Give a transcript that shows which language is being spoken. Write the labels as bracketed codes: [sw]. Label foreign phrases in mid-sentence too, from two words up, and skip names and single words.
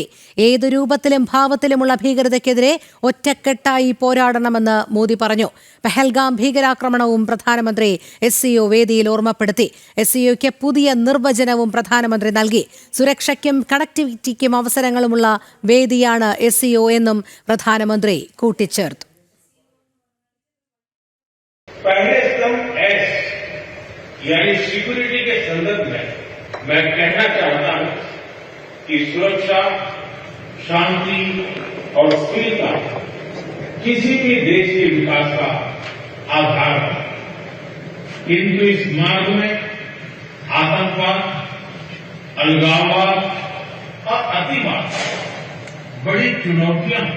[ml] ഏതു രൂപത്തിലും ഭാവത്തിലുമുള്ള ഭീകരതയ്ക്കെതിരെ ഒറ്റക്കെട്ടായി പോരാടണമെന്ന് മോദി പറഞ്ഞു. പെഹൽഗാം ഭീകരാക്രമണവും പ്രധാനമന്ത്രി SCO വേദിയിൽ ഓർമ്മപ്പെടുത്തി. SCOയ്ക്ക് പുതിയ നിർവചനവും പ്രധാനമന്ത്രി നൽകി. സുരക്ഷയ്ക്കും കണക്ടിവിറ്റിക്കും അവസരങ്ങളുമുള്ള വേദിയാണ് SCO എന്നും പ്രധാനമന്ത്രി കൂട്ടിച്ചേർത്തു. [hi] यानी सिक्योरिटी के संदर्भ में मैं कहना चाहता हूं कि सुरक्षा, शांति और स्थिरता किसी भी देश के विकास का आधार है, किंतु इस मार्ग में आतंकवाद, अलगाववाद और अतिवाद बड़ी चुनौतियां हैं।